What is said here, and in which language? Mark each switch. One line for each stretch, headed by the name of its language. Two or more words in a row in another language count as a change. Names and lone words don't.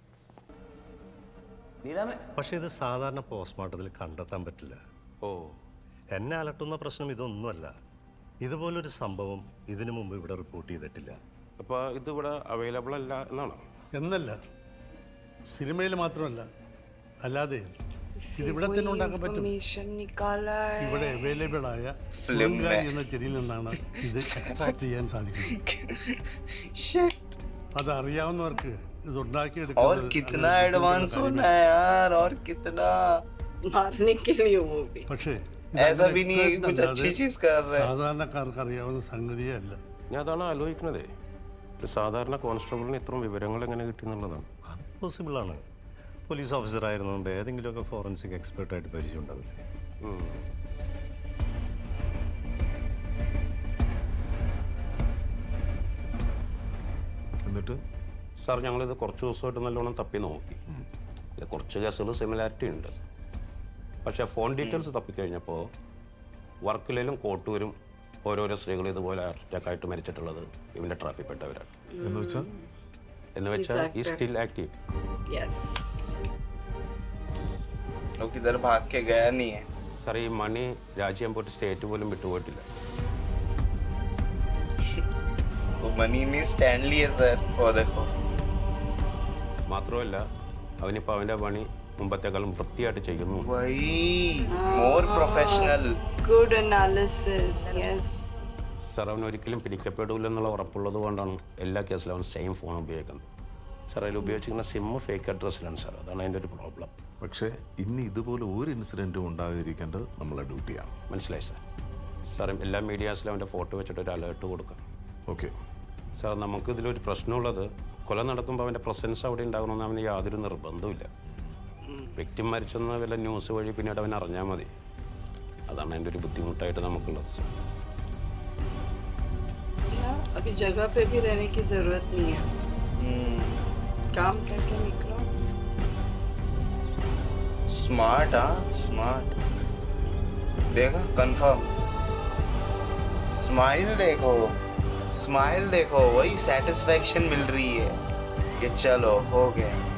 Malayalam: പക്ഷേ ഇത് സാധാരണ പോസ്റ്റ്മോർട്ടത്തിൽ കണ്ടെത്താൻ പറ്റില്ല. ഓ, എന്നെ അലട്ടുന്ന പ്രശ്നം ഇതൊന്നുമല്ല. ഇതുപോലൊരു സംഭവം ഇതിനു മുമ്പ് ഇവിടെ റിപ്പോർട്ട് ചെയ്തിട്ടില്ല. അപ്പോൾ ഇതിവിടെ അവൈലബിൾ അല്ല എന്നാണോ? എന്നല്ല, സിനിമയിൽ മാത്രമല്ല, അല്ലാതെ ഇതിവിടെ തന്നെ ഉണ്ടാക്കാൻ പറ്റും.
Hindi: इन्फॉर्मेशन निकाला है
Malayalam: ഇവിടെ അവൈലബിൾ ആയ ഫിലിംഗാരി എന്ന ചെടിയിൽ നിന്നാണ് ഇത് എക്സ്ട്രാക്ട് ചെയ്യാൻ സാധിക്കുന്നത്.
Hindi: शिट
Malayalam: അത് അറിയാവുന്നവർക്ക് ഇത്
Hindi: और
Malayalam: ഉണ്ടാക്കിയെടുക്കുന്നത്
Hindi: कितना एडवांस होना है यार, और कितना मारने के लिए वो भी
Malayalam: പക്ഷേ
Hindi: ऐसा भी नहीं है कि कुछ अच्छी चीज कर रहे हैं.
Malayalam: സാധാരണക്കാർക്ക് അറിയാവുന്ന സംഗതിയേ അല്ല. ഞാൻ അതാണ് ആലോചിക്കുന്നത്. ഒരു സാധാരണ കോൺസ്റ്റബിളിന് ഇത്രയും വിവരങ്ങൾ എങ്ങനെ കിട്ടി എന്നുള്ളതാണ്. അത് പോസിബിളാണ്. പോലീസ് ഓഫീസർ ആയിരുന്നു മുമ്പ് ഏതെങ്കിലുമൊക്കെ ഫോറൻസിക് എക്സ്പെർട്ടായിട്ട് പരിചയം ഉണ്ടാവില്ലേ? എന്നിട്ട് സാർ ഞങ്ങളിത് കുറച്ച് ദിവസമായിട്ട് നല്ലോണം തപ്പി നോക്കി. ഇതിൽ കുറച്ച് കേസുകൾ സിമിലാരിറ്റി ഉണ്ട്. പക്ഷേ ഫോൺ ഡീറ്റെയിൽസ് തപ്പിക്കഴിഞ്ഞപ്പോൾ വർക്കലയിലും കോട്ടൂരും ഓരോരോ സ്ത്രീകൾ ഇതുപോലെ അറ്റാക്കായിട്ട് മരിച്ചിട്ടുള്ളത് ഇവൻ്റെ ട്രാഫിൽപ്പെട്ടവരാണ്. എന്ന് വെച്ചാൽ ഈ
English: still active.
Hindi: यस वो किधर भाग के गया नहीं है.
Malayalam: സാർ ഈ മണി രാജ്യം പോയിട്ട് സ്റ്റേറ്റ് പോലും വിട്ടുപോയിട്ടില്ല.
Hindi: वो मनी नहीं स्टैनली है सर. वो देखो
Malayalam: മാത്രമല്ല അവനിപ്പോൾ അവൻ്റെ പണി മുമ്പത്തേക്കാളും വൃത്തിയായിട്ട് ചെയ്യുന്നു.
Hindi: वही
English: more professional. good analysis yes
Malayalam: സാർ അവൻ ഒരിക്കലും പിടിക്കപ്പെടില്ലെന്നുള്ള ഉറപ്പുള്ളത് കൊണ്ടാണ് എല്ലാ കേസിലും അവൻ
English: same phone
Malayalam: ഉപയോഗിക്കുന്നത്. സാർ അതിൽ ഉപയോഗിച്ചിരിക്കുന്ന സിമ്മ് ഫേക്ക് അഡ്രസ്സിലാണ് സാർ. അതാണ് അതിൻ്റെ ഒരു പ്രോബ്ലം. പക്ഷേ ഇനി ഇതുപോലെ ഒരു ഇൻസിഡൻറ്റും ഉണ്ടാകാതിരിക്കേണ്ടത് നമ്മളെ ഡ്യൂട്ടിയാണ്. മനസ്സിലായി സാർ. സാർ എല്ലാ മീഡിയാസിലും അവൻ്റെ ഫോട്ടോ വെച്ചിട്ട് ഒരു അലേർട്ട് കൊടുക്കാം. ഓക്കെ സാർ, നമുക്കിതിലൊരു പ്രശ്നമുള്ളത് കൊല നടക്കുമ്പോൾ അവൻ്റെ പ്രസൻസ് അവിടെ ഉണ്ടാകണമെന്ന് അവന് യാതൊരു നിർബന്ധമില്ല. വ്യക്തി മരിച്ചെന്ന വല്ല ന്യൂസ് വഴി പിന്നീട് അവൻ അറിഞ്ഞാൽ മതി. അതാണ് അതിൻ്റെ ഒരു ബുദ്ധിമുട്ടായിട്ട് നമുക്കുള്ളത് സാർ.
Hindi: अभी जगह पे भी रहने की जरूरत नहीं है. काम करके निकलो. स्मार्ट. हाँ स्मार्ट. देखा कंफर्म. स्माइल देखो, स्माइल देखो, वही सेटिस्फैक्शन मिल रही है कि चलो हो गया.